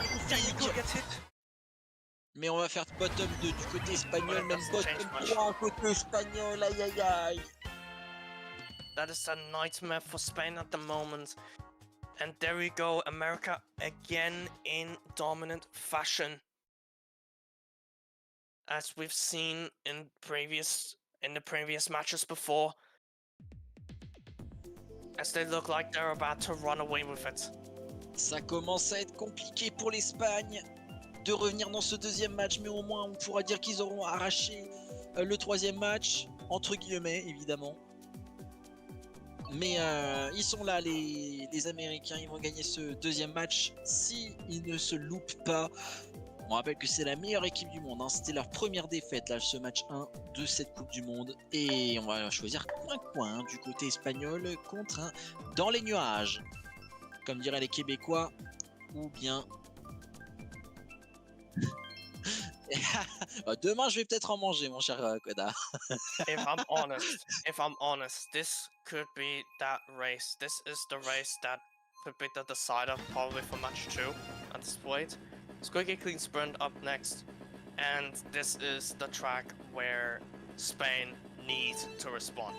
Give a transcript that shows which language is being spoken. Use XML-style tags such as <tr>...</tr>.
<fr>Magnifique. Mais on va faire bottom 2 du côté espagnol, même bottom 3 côté espagnol, aïe aïe aïe.</fr> <en>That is a nightmare for Spain at the moment. And there we go, America again in dominant fashion. As we've seen in the previous matches before, as they look like they're about to run away with it.</en> <fr>Ça commence à être compliqué pour l'Espagne de revenir dans ce deuxième match, mais au moins on pourra dire qu'ils auront arraché le troisième match, entre guillemets évidemment. Mais ils sont là, les Américains, ils vont gagner ce deuxième match si ils ne se loupent pas. On rappelle que c'est la meilleure équipe du monde, hein. C'était leur première défaite, là, ce match 1 de cette Coupe du Monde. Et on va choisir coin-coin du côté espagnol contre un dans les nuages, comme diraient les Québécois, ou bien... Demain, je vais peut-être en manger, mon cher Koda.</fr> <en>If I'm honest, this could be that race. This is the race that could be the decider, probably for match 2 at this point. Squeaky Clean Sprint up next, and this is the track where Spain need to respond.</en>